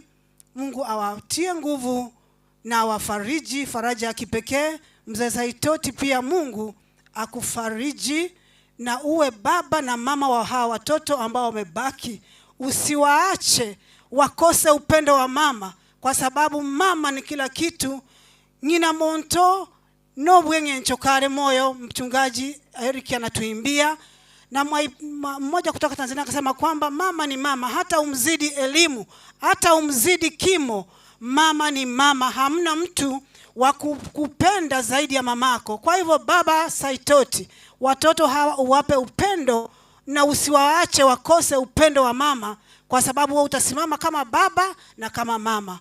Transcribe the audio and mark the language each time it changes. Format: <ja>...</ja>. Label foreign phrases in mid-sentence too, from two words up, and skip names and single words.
<sw>Mungu awatie nguvu na awafariji faraja ya kipekee. Mzee Saitoti pia Mungu akufariji, na uwe baba na mama wa hawa watoto ambao wamebaki. Usiwaache wakose upendo wa mama, kwa sababu mama ni kila kitu.</sw> <guz>Nina monto no bwenge nchokare moyo,</guz> <sw>mchungaji Eric anatuimbia, na mmoja kutoka Tanzania akasema kwamba mama ni mama, hata umzidi elimu, hata umzidi kimo, mama ni mama. Hamna mtu wa kupenda zaidi ya mamako. Kwa hivyo baba Saitoti, watoto hawa uwape upendo na usiwaache wakose upendo wa mama, kwa sababu wewe utasimama kama baba na kama mama.</sw>